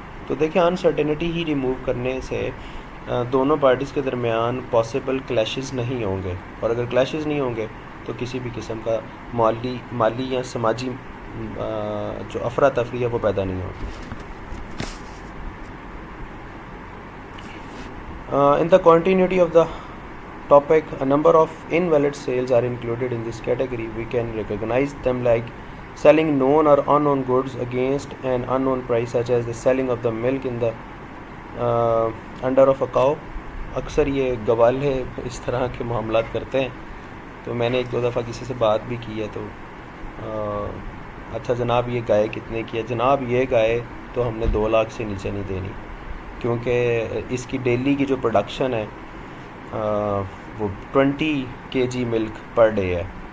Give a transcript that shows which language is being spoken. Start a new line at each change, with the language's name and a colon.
Urdu: تو دیکھیں انسرٹینٹی ہی ریموو کرنے سے دونوں پارٹیز کے درمیان پاسبل کلیشز نہیں ہوں گے، اور اگر کلیشز نہیں ہوں گے تو کسی بھی قسم کا مالی یا سماجی جو افراتفری ہے وہ پیدا نہیں ہوگی.
English: In the continuity of the topic, a number of invalid sales are included in this category. We can recognize them like selling known or unknown goods against an unknown price, such as the selling of the milk in the under of a cow.
Urdu: اکثر یہ گوالے اس طرح کے معاملات کرتے ہیں. تو میں نے 1-2 دفعہ کسی سے بات بھی کی ہے تو اچھا جناب یہ گائے کتنے کی ہے؟ جناب یہ گائے تو ہم نے 2 لاکھ سے نیچے نہیں دینی، کیونکہ اس کی ڈیلی کی جو پروڈکشن ہے وہ 20 kg
English: milk per day
Urdu: ہے.